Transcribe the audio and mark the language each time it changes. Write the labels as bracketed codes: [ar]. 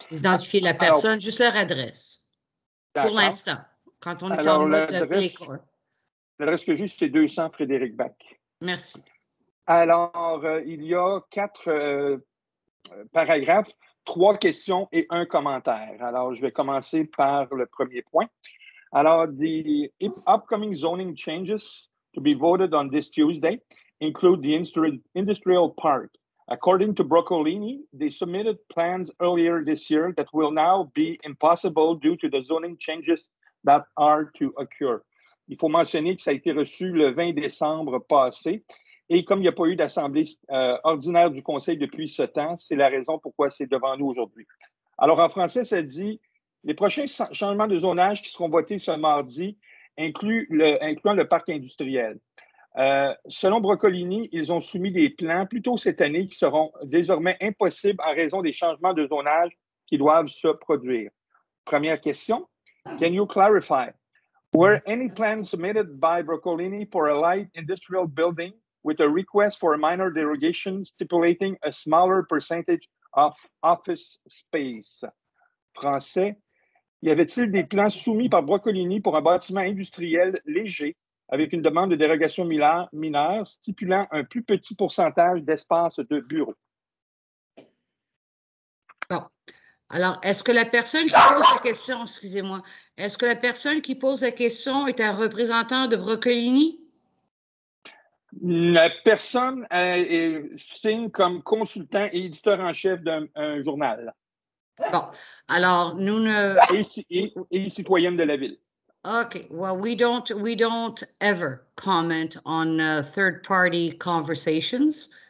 [fr] D'identifier la personne, juste leur adresse. Pour l'instant, quand on est en mode l'adresse que j'ai, c'est 200 Frédéric Bach. Merci. Alors, il y a 4 paragraphes, 3 questions et 1 commentaire. Alors, je vais commencer par le premier point. [en] Alors, the upcoming zoning changes to be voted on this Tuesday include the industrial park. According to Broccolini, they submitted plans earlier this year that will now be impossible due to the zoning changes that are to occur. [fr] Il faut mentionner que ça a été reçu le 20 décembre passé. Et comme il n'y a pas eu d'assemblée ordinaire du Conseil depuis ce temps, c'est la raison pourquoi c'est devant nous aujourd'hui. Alors, en français, ça dit les prochains changements de zonage qui seront votés ce mardi incluant le parc industriel. Selon Broccolini, ils ont soumis des plans plus tôt cette année qui seront désormais impossibles en raison des changements de zonage qui doivent se produire. Première question, [en] can you clarify? Were any plans submitted by Broccolini for a light industrial building with a request for a minor derogation stipulating a smaller percentage of office space? [fr] Français, y avait-il des plans soumis par Broccolini pour un bâtiment industriel léger avec une demande de dérogation mineure stipulant un plus petit pourcentage d'espace de bureau? Bon. Alors, est-ce que la personne qui pose la question, excusez-moi, est-ce que la personne qui pose la question est un représentant de Broccolini? La personne signe comme consultant et éditeur en chef d'un journal. Bon, alors nous ne... Et citoyenne de la ville. [en] Okay, well, we don't ever comment on third-party conversations.